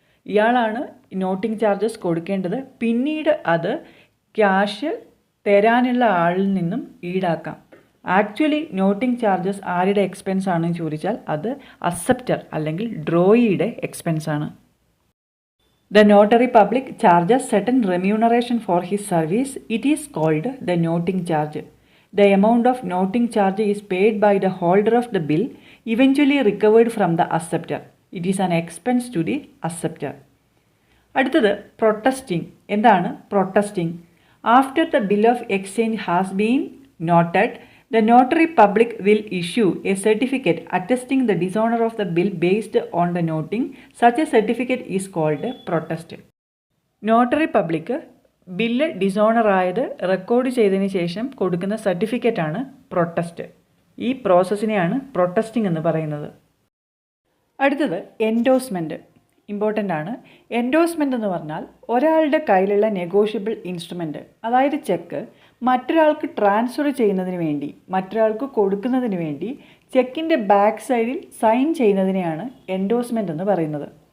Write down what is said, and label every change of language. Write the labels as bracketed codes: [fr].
[ml] ഇയാളാണ് noting charges കൊടുക്കേണ്ടത്. പിന്നീട് അത് ക്യാഷ് തരാനുള്ള ആളിൽ നിന്നും ഈടാക്കാം. ആക്ച്വലി നോട്ടിംഗ് ചാർജസ് ആരുടെ എക്സ്പെൻസ് ആണെന്ന് ചോദിച്ചാൽ അത് അക്സെപ്റ്റർ അല്ലെങ്കിൽ ഡ്രോയിയുടെ എക്സ്പെൻസ് ആണ്. [en] The notary public charges certain remuneration for his service. It is called the noting charge. The amount of noting charge is paid by the holder of the bill, eventually recovered from the acceptor. It is an expense to the acceptor. [ml] അടുത്തത് protesting. എന്താണ് protesting? [en] After the bill of exchange has been noted, the notary public will issue a certificate attesting the dishonor of the bill based on the noting. Such a certificate is called protest. [ml] Notary public bill dishonour ആയത് record ചെയ്തതിന് ശേഷം കൊടുക്കുന്ന സർട്ടിഫിക്കറ്റാണ് protest. ഈ പ്രോസസ്സിനെയാണ് protesting എന്ന് പറയുന്നത്. അടുത്തത് endorsement. Important ആണ്. Endorsement എന്ന് പറഞ്ഞാൽ ഒരാളുടെ കയ്യിലുള്ള നെഗോഷ്യബിൾ ഇൻസ്ട്രുമെൻറ്റ്, അതായത് ചെക്ക്, മറ്റൊരാൾക്ക് ട്രാൻസ്ഫർ ചെയ്യുന്നതിന് വേണ്ടി, മറ്റൊരാൾക്ക് കൊടുക്കുന്നതിന് വേണ്ടി ചെക്കിൻ്റെ ബാക്ക് സൈഡിൽ സൈൻ ചെയ്യുന്നതിനെയാണ് എൻഡോസ്മെൻ്റ് എന്ന് പറയുന്നത്.